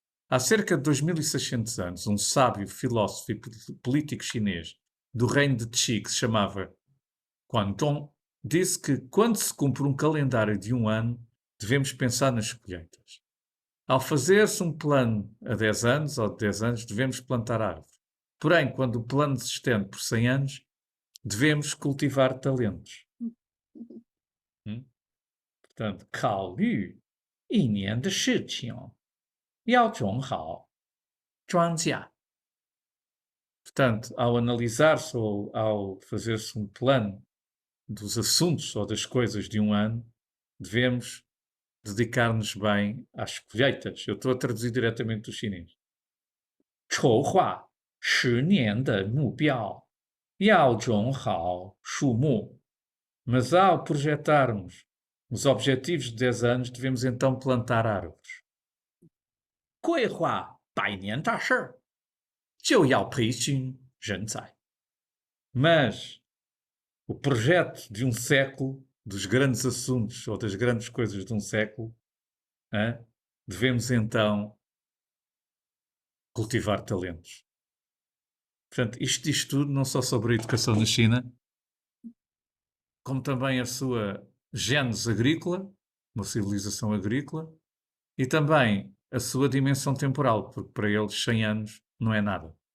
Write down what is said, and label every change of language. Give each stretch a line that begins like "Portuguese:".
Portuguese: Há cerca de 2600 anos, um sábio filósofo e político chinês do reino de Qi, que se chamava Guangdong, disse que quando se cumpre um calendário de um ano, devemos pensar nas colheitas. Ao fazer-se um plano a 10 anos ou de 10 anos, devemos plantar árvore. Porém, quando o plano se estende por 100 anos, devemos cultivar talentos. Portanto,
Chinese: 考虑一年的事情，要种好庄稼.
Portuguese: Portanto, ao analisar-se ou ao fazer-se um plano dos assuntos ou das coisas de um ano, devemos dedicar-nos bem às colheitas. Eu estou a traduzir diretamente do chinês.
Chinese: 筹划10年的目标，要种好树木.
Portuguese: Mas ao projetarmos os objetivos de 10 anos, devemos então plantar árvores.
Chinese: 规划100年大事，就要培训人才.
Portuguese: Mas o projeto de um século, dos grandes assuntos ou das grandes coisas de um século, devemos então cultivar talentos. Portanto, isto diz tudo, não só sobre a educação na China, como também a sua gênese agrícola, uma civilização agrícola, e também a sua dimensão temporal, porque para eles 100 anos não é nada.